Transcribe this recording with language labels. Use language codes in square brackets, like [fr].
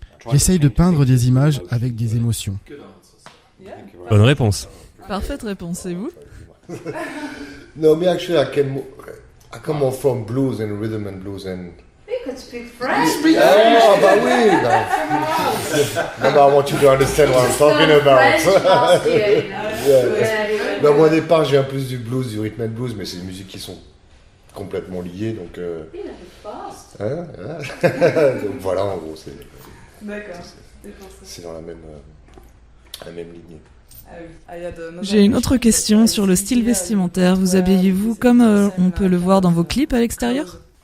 [fr] J'essaye de peindre des images avec des émotions. Bonne réponse. Parfaite réponse, et vous? [en] No, me actually, I come off from blues and rhythm and blues and. You can speak French. [fr] Oh, bah oui. [en] No, I want you to understand what I'm talking about. Yeah. [fr] Donc, moi, au départ, je viens plus du blues, du rhythm and blues, mais c'est des musiques qui sont complètement liées, donc. Donc voilà, en gros, c'est. D'accord. C'est dans la même lignée. J'ai une autre question sur le style vestimentaire. Vous habillez-vous comme on peut le voir dans vos clips à l'extérieur?